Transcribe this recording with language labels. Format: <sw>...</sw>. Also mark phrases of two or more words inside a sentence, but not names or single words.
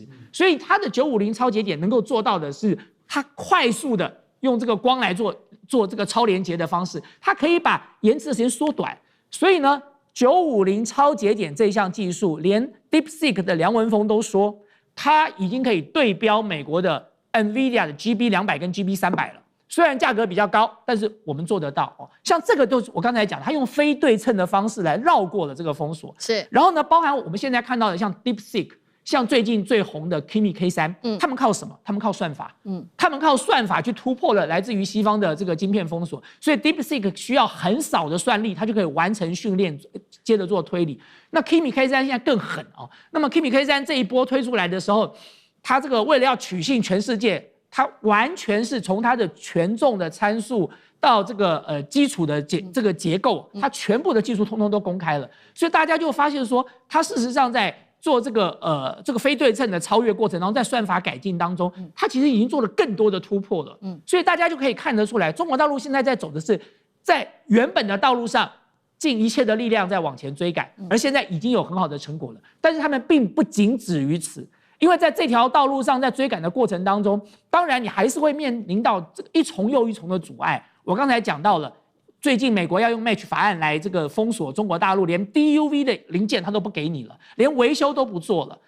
<zh>所以它的950超節點能夠做到的是，它快速的用這個光來做這個超連結的方式，它可以把延遲的時間縮短。所以呢，950超節點這一項技術，連 DeepSeek 的梁文峰都說，它已經可以對標美國的 NVIDIA 的 GB200 跟 GB300 了，雖然價格比較高，但是我們做得到哦。像這個就是我剛才講，它用非對稱的方式來繞過了這個封鎖。是，然後呢，包含我們現在看到的像 DeepSeek， 像最近最紅的 Kimi K3，他們靠什麼？他們靠算法。他們靠算法去突破了來自於西方的這個晶片封鎖，所以 DeepSeek 需要很少的算力，它就可以完成訓練，接着做推理。那 Kimi K3 現在更狠哦。那麼 Kimi K3 這一波推出來的時候，它這個為了要取信全世界，它完全是從它的權重的參數到這個基礎的這個結構，它全部的技術通通都公開了，所以大家就發現說，它事實上在做這個非對稱的超越過程當中，在算法改進當中，它其實已經做了更多的突破了。所以大家就可以看得出來，中國大陸現在在走的是在原本的道路上盡一切的力量在往前追趕，而現在已經有很好的成果了。但是他們並不僅止於此。因為在這條道路上，在追趕的過程當中，當然你還是會面臨到這個一重又一重的阻礙。我剛才講到了， 最近美國要用 Match 法案來這個封鎖中國大陸，連 DUV 的零件它都不給你了，連維修都不做了。</zh>